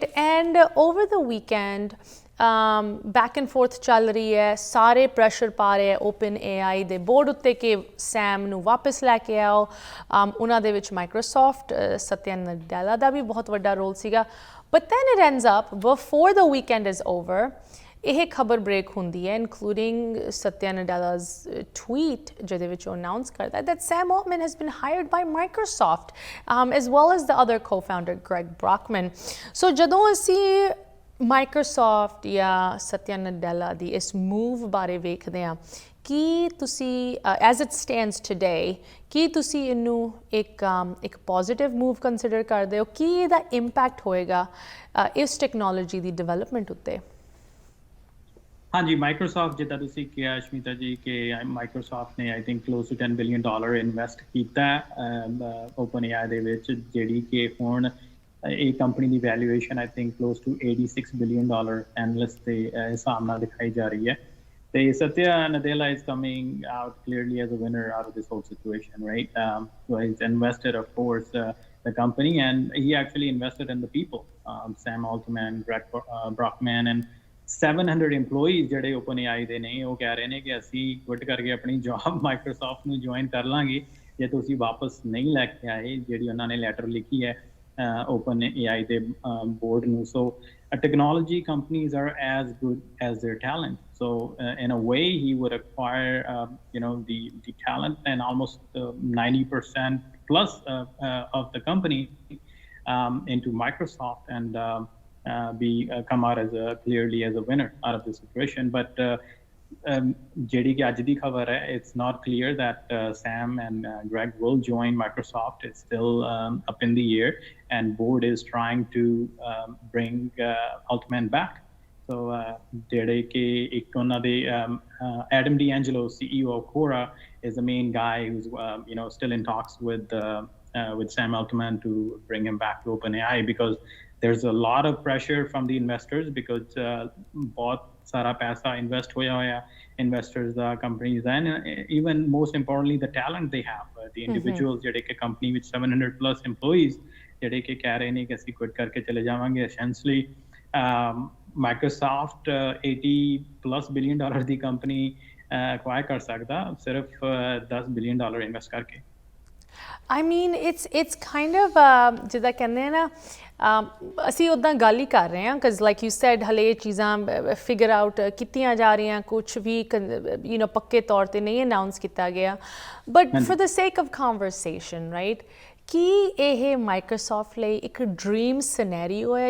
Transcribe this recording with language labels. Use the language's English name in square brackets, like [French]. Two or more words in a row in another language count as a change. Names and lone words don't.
[English] and over the weekend back and forth [Punjabi] ਚੱਲ ਰਹੀ ਹੈ, ਸਾਰੇ ਪ੍ਰੈਸ਼ਰ ਪਾ ਰਹੇ ਹੈ OpenAI ਦੇ ਬੋਰਡ ਉੱਤੇ ਕਿ ਸੈਮ ਨੂੰ ਵਾਪਸ ਲੈ ਕੇ ਆਓ. ਉਹਨਾਂ ਦੇ ਵਿੱਚ ਮਾਈਕਰੋਸਾਫਟ, ਸਤਿਆ ਨਡੈਲਾ ਦਾ ਵੀ ਬਹੁਤ ਵੱਡਾ ਰੋਲ ਸੀਗਾ. [English] But then it ends up before the weekend is over, [Punjabi] ਇਹ ਖਬਰ ਬ੍ਰੇਕ ਹੁੰਦੀ ਹੈ, [English] including Satya Nadella's tweet, [Punjabi] ਜਿਹਦੇ ਵਿੱਚ ਉਹ ਅਨਾਊਂਸ ਕਰਦਾ [English] that Sam Altman has been hired by Microsoft, as well as the other co-founder Greg Brockman. [Punjabi] So ਜਦੋਂ ਅਸੀਂ ਮਾਈਕਰੋਸਾਫਟ ਜਾਂ ਸਤਿਆ ਨਡੈਲਾ ਦੀ ਇਸ ਮੂਵ ਬਾਰੇ ਵੇਖਦੇ ਹਾਂ ਕੀ ਤੁਸੀਂ [English] as it stands today [Punjabi] ਕੀ ਤੁਸੀਂ ਇਹਨੂੰ ਇੱਕ [English] positive move consider [Punjabi] ਕਰਦੇ ਹੋ? ਕੀ ਇਹਦਾ ਇੰਪੈਕਟ ਹੋਏਗਾ ਇਸ ਟੈਕਨੋਲੋਜੀ ਦੀ ਡਿਵੈਲਪਮੈਂਟ ਉੱਤੇ? ਹਾਂਜੀ, ਮਾਈਕਰੋਸਾਫਟ ਜਿੱਦਾਂ ਤੁਸੀਂ ਕਿਹਾ ਅਸ਼ਮੀਤਾ ਜੀ ਕਿ ਮਾਈਕਰੋਸਾਫਟ ਨੇ [English] I think close to $10 billion invest [Punjabi] ਕੀਤਾ OpenAI ਦੇ ਵਿੱਚ, ਜਿਹੜੀ ਕਿ ਹੁਣ ਇਹ ਕੰਪਨੀ ਦੀ ਵੈਲਿਊਏਸ਼ਨ [English] I think close to $86 billion analyst [Punjabi] ਦੇ ਹਿਸਾਬ ਨਾਲ ਦਿਖਾਈ ਜਾ ਰਹੀ ਹੈ। [English] ਤੇ Satya Nadella is coming out clearly as a winner out of this whole situation, right? So he's invested, of course, the company, and he actually invested in the people, Sam Altman, Greg Brockman, and 700 employees [Punjabi] ਜਿਹੜੇ OpenAI ਦੇ ਨੇ ਉਹ ਕਹਿ ਰਹੇ ਨੇ ਕਿ ਅਸੀਂ ਕੁਇਟ ਕਰਕੇ ਆਪਣੀ ਜੌਬ ਮਾਈਕਰੋਸਾਫਟ ਨੂੰ ਜੁਆਇਨ ਕਰ ਲਾਂਗੇ ਜੇ ਤੁਸੀਂ ਵਾਪਸ ਨਹੀਂ ਲੈ ਕੇ ਆਏ, ਜਿਹੜੀ ਉਹਨਾਂ ਨੇ ਲੈਟਰ ਲਿਖੀ ਹੈ OpenAI ਦੇ ਬੋਰਡ ਨੂੰ। [English] ਸੋ technology companies are as good as their talent. So in a way, he would acquire, the talent and almost 90% plus of the company into Microsoft and come out clearly as a winner out of the situation. [Punjabi] But ਜਿਹੜੀ ਕਿ ਅੱਜ ਦੀ ਖਬਰ ਹੈ, [English] it's not clear that Sam and Greg will join Microsoft. It's still up in the air, and board is trying to bring Altman back. So [Punjabi] ਜਿਹੜੇ ਕਿ ਇੱਕ ਉਹਨਾਂ ਦੇ [English] Adam D'Angelo, CEO of Quora, is the main guy who's still in talks with Sam Altman to bring him back to OpenAI, because there's a lot of pressure from the investors, because [Punjabi] ਬਹੁਤ ਸਾਰਾ ਪੈਸਾ invest ਹੋਇਆ [English] investors the companies, and even most importantly the talent they have, the individuals [Punjabi] ਜਿਹੜੇ ਕਿ [English] company with 700 plus employees [Punjabi] ਜਿਹੜੇ ਕਿ ਕਹਿ ਰਹੇ ਨੇ ਕਿ ਅਸੀਂ quit ਕਰਕੇ ਚਲੇ ਜਾਵਾਂਗੇ। essentially Microsoft $80+ billion ਦੀ [English] company acquire [Punjabi] ਕਰ ਸਕਦਾ ਸਿਰਫ $10 [English] billion invest [Punjabi] ਕਰਕੇ। [English] I mean, it's kind of [Punjabi] ਜਿੱਦਾਂ ਕਹਿੰਦੇ ਆ ਨਾ, ਅਸੀਂ ਉੱਦਾਂ ਗੱਲ ਹੀ ਕਰ ਰਹੇ ਹਾਂ, [English] because like you said [Punjabi] ਹਲੇ ਇਹ ਚੀਜ਼ਾਂ [English] figure out [Punjabi] ਕੀਤੀਆਂ ਜਾ ਰਹੀਆਂ, ਕੁਛ ਵੀ ਪੱਕੇ ਤੌਰ 'ਤੇ ਨਹੀਂ ਅਨਾਊਂਸ ਕੀਤਾ ਗਿਆ, [English] but for the sake of conversation, right, [Punjabi] ਕੀ ਇਹ ਮਾਈਕਰੋਸਾਫਟ ਲਈ ਇੱਕ [English] dream scenario [Punjabi] ਹੈ?